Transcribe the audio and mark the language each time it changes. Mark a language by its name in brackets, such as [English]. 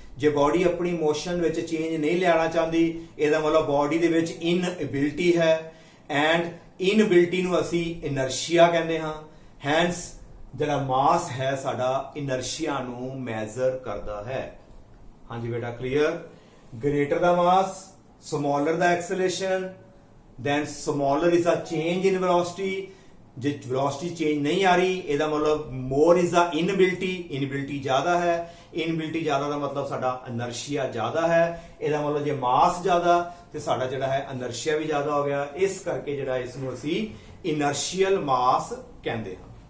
[Punjabi] ਜੇ ਬਾਡੀ ਆਪਣੀ ਮੋਸ਼ਨ ਵਿੱਚ ਚੇਂਜ ਨਹੀਂ ਲਿਆਉਣਾ ਚਾਹੁੰਦੀ, ਇਹਦਾ ਮਤਲਬ ਬਾਡੀ ਦੇ ਵਿੱਚ ਇਨਐਬਿਲਿਟੀ ਹੈ। ਐਂਡ ਇਨਐਬਿਲਿਟੀ ਨੂੰ ਅਸੀਂ ਇਨਰਸ਼ੀਆ ਕਹਿੰਦੇ ਹਾਂ। ਹੈਂਸ ਜਿਹੜਾ ਮਾਸ ਹੈ ਸਾਡਾ ਇਨਰਸ਼ੀਆ ਨੂੰ ਮੈਜ਼ਰ ਕਰਦਾ ਹੈ। ਹਾਂਜੀ ਬੇਟਾ, clear? [English] Greater ਦਾ mass, smaller ਦਾ acceleration, then smaller is a change in velocity। [Punjabi] ਜੇ velocity change ਨਹੀਂ ਆ ਰਹੀ, ਇਹਦਾ ਮਤਲਬ [English] more is the inability। [Punjabi] inability ਜ਼ਿਆਦਾ ਹੈ। inability ਜ਼ਿਆਦਾ ਦਾ ਮਤਲਬ ਸਾਡਾ inertia ਜ਼ਿਆਦਾ ਹੈ। ਇਹਦਾ ਮਤਲਬ ਜੇ mass ਜ਼ਿਆਦਾ ਤੇ ਸਾਡਾ ਜਿਹੜਾ ਹੈ inertia ਵੀ ਜ਼ਿਆਦਾ ਹੋ ਗਿਆ। ਇਸ ਕਰਕੇ ਜਿਹੜਾ ਇਸ ਨੂੰ ਅਸੀਂ inertial mass ਕਹਿੰਦੇ ਹਾਂ।